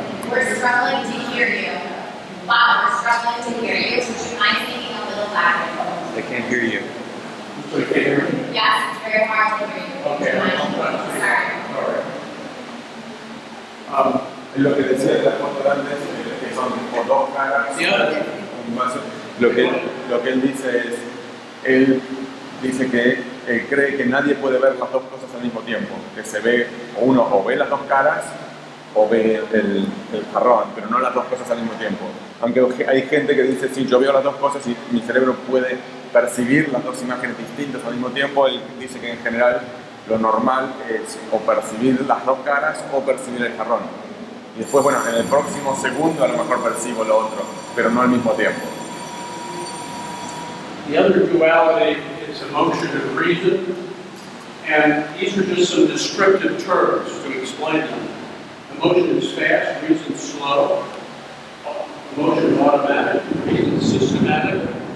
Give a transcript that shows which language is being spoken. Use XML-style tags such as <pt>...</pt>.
<en>We're struggling to hear you. Wow, we're struggling to hear you. Would you mind speaking a little louder? They can't hear you. Yes, it's very hard to hear you. Okay, I'll try to Sorry. All right.</en> <es>Lo que decía de la foto de antes, que son como dos caras,</es> <en>Yeah.</en> <es>un vaso. Lo que él dice es, él dice que él cree que nadie puede ver las dos cosas al mismo tiempo, que se ve, o uno o ve las dos caras o ve el jarrón, pero no las dos cosas al mismo tiempo. Aunque hay gente que dice, sí, yo veo las dos cosas y mi cerebro puede percibir las dos imágenes distintas al mismo tiempo, él dice que en general lo normal es o percibir las dos caras o percibir el jarrón. Y después, bueno, en el próximo segundo a lo mejor percibo lo otro, pero no al mismo tiempo.</es> <en>The other duality is emotion and reason, and these are just some descriptive terms to explain them. Emotion is fast, reason slow. Emotion automatic, reason systematic.</en>